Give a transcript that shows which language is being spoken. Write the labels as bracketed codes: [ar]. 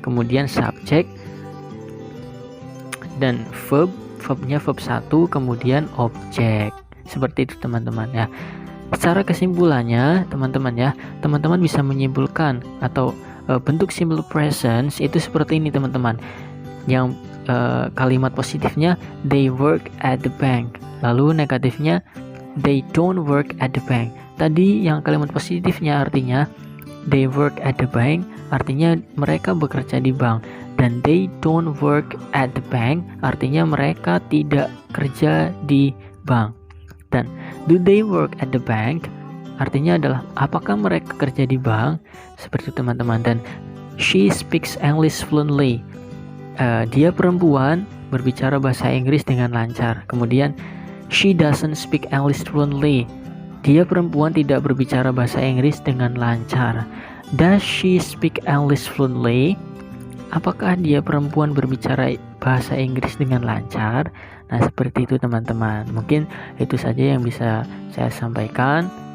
[id] Kemudian subjek dan verbnya verb 1, kemudian objek. Seperti itu teman-teman ya. Secara kesimpulannya teman-teman bisa menyimpulkan atau bentuk simple present itu seperti ini teman-teman. Yang kalimat positifnya [en] they work at the bank, [id] lalu negatifnya [en] they don't work at the bank. [id] Tadi yang kalimat positifnya artinya [en] they work at the bank, [id] artinya mereka bekerja di bank, dan [en] they don't work at the bank [id] artinya mereka tidak kerja di bank. Dan [en] do they work at the bank [id] artinya adalah apakah mereka kerja di bank. Seperti itu teman-teman. [en] Dan she speaks English fluently. [id] Dia perempuan berbicara bahasa Inggris dengan lancar. [en] Kemudian she doesn't speak English fluently. [id] Dia perempuan tidak berbicara bahasa Inggris dengan lancar. [en] Does she speak English fluently? [id] Apakah dia perempuan berbicara bahasa Inggris dengan lancar? Nah, seperti itu teman-teman. Mungkin itu saja yang bisa saya sampaikan.